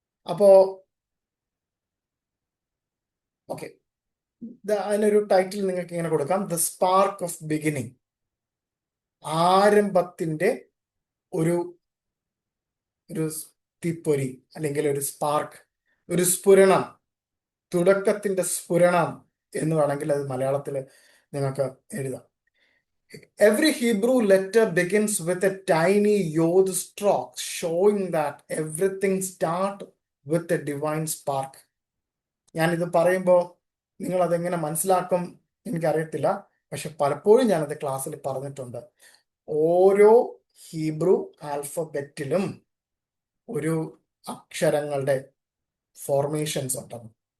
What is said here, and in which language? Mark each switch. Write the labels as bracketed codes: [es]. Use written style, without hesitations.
[ml] അപ്പോ ഓക്കെ, അതിനൊരു ടൈറ്റിൽ നിങ്ങൾക്ക് ഇങ്ങനെ കൊടുക്കാം, [en] The spark of beginning. [ml] ആരംഭത്തിന്റെ ഒരു തീപ്പൊരി അല്ലെങ്കിൽ ഒരു സ്പാർക്ക്, ഒരു സ്ഫുരണം, തുടക്കത്തിന്റെ സ്ഫുരണം എന്ന് വേണമെങ്കിൽ അത് മലയാളത്തിൽ നിങ്ങൾക്ക് എഴുതാം. [en] Every Hebrew letter begins with a tiny yod stroke, showing that everything starts with a divine spark. [ml] ഞാനിത് പറയുമ്പോൾ നിങ്ങൾ അതെങ്ങനെ മനസ്സിലാക്കും എനിക്കറിയത്തില്ല, പക്ഷെ പലപ്പോഴും ഞാനത് ക്ലാസ്സിൽ പറഞ്ഞിട്ടുണ്ട്. ഓരോ ഹീബ്രു ആൽഫബറ്റിലും ഒരു അക്ഷരങ്ങളുടെ ഫോർമേഷൻസ് ഉണ്ടെന്ന്.